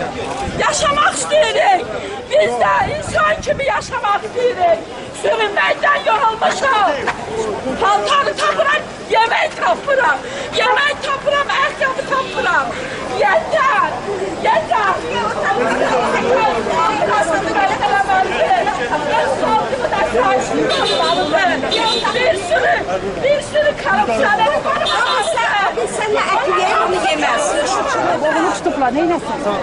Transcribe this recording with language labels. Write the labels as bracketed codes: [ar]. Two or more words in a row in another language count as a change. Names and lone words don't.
[az] Yaşamaq istəyirik. Biz də insan kimi yaşamaq istəyirik. Sürünməkdən yorulmuşam. Paltarı tapıram, yemək tapıram. Yemək tapıram, ayaqqabı tapıram. Yetər. Yetər. [tr] Bir sürü korrupsiyaları konuşamazlar. Biz seninle eti yiyelim, onu yemez. [az] Oğlunu tutublar, neynəsin?